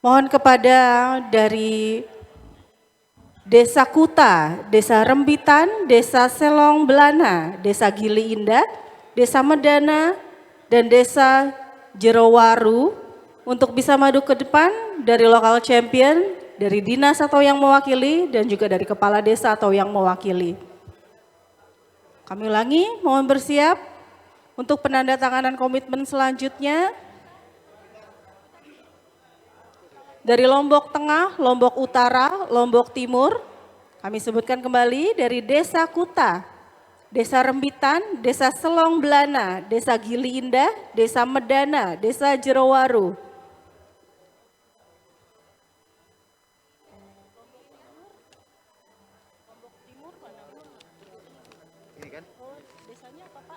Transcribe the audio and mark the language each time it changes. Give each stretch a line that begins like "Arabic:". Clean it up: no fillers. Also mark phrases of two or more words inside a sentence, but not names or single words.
Indonesian: Mohon kepada dari Desa Kuta, Desa Rembitan, Desa Selong Belana, Desa Gili Indah, Desa Medana, dan Desa Jerowaru untuk bisa maju ke depan dari
English: lokal champion,
Indonesian: dari dinas atau yang mewakili, dan juga dari kepala desa atau yang mewakili. Kami ulangi, mohon bersiap untuk penandatanganan komitmen selanjutnya. Dari Lombok Tengah, Lombok Utara, Lombok Timur, kami sebutkan kembali dari Desa Kuta, Desa Rembitan, Desa Selong Belana, Desa Gili Indah, Desa Medana, Desa Jerowaru. Desanya apa Pak?